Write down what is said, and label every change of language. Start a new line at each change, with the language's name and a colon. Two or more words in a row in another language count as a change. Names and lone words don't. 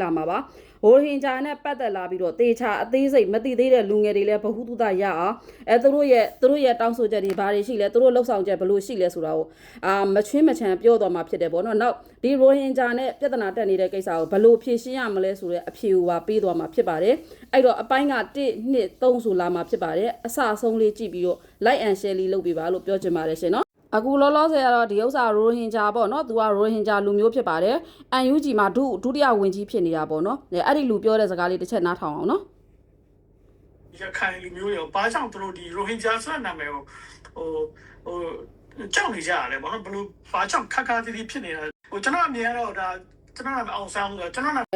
Burmese: လာမှာပါရိုဟင်ဂျာနဲ့ပတ်သက်လာပြီးတော့တေချာအသေးစိတ်မသိသေးတဲ့လူငယ်တွေလည်းဗဟုသုတရအောင်သူတို့ရဲ့တောင်းဆိုချက်တွေဘာတွေရှိလဲသူတို့ လှုပ်ဆောင်ချက်ဘလို့ရှိလဲဆိုတာကိုမချွင်းမချမ်းပြောသွားမှာဖြစ်တယ်ပေါ့နော်နောက်ဒီရိုဟင်ဂျာနဲ့ပြဿနာတက်နေတဲ့ကိစ္စကိုဘလို့ဖြေရှင်းရမလဲဆိုတဲ့အဖြေကိုပါပေးသွားမှာဖြစ်ပါတယ်အဲ့တော့အပိုင်းက1 2 3ဆိုလာမှာဖြစ်ပါတယ်အစအဆုံးလေးကြည့်ပြီးတော့
English: like and share
Burmese: လေးလုပ်ပေးပါလို့ပြောချင်ပါတယ်ရှင်နော်အခုလောလောဆယ်ကတော့ဒီဥစ္စာရိုဟင်ဂျာပေါ့နော်သူကရိုဟင်ဂျာလူမျိုးဖြစ်ပါတယ် UNG မှာဒုတိယဝင်ကြီးဖြစ်နေတာပေါ့နော်အဲ့ဒီလူပြောတဲ့စကားလေးတစ်ချက်နားထောင်အောင်နော် ရခိုင်လူမျိုးရောဘာကြောင့်သူတို့ဒီရိုဟင်ဂျာဆိုတဲ့နာမည်ကိုဟိုကြောက်နေကြရတယ်ပေါ့နော်ဘလို့ဘာကြောင့်ခက်ခါတီးတီးဖြစ်နေတာကျွန်တော်အမြင်ကတော့ဒါကျွန်တော်နာမည်အောင်ဆန်းလို့ကျွန်တော်နာမည်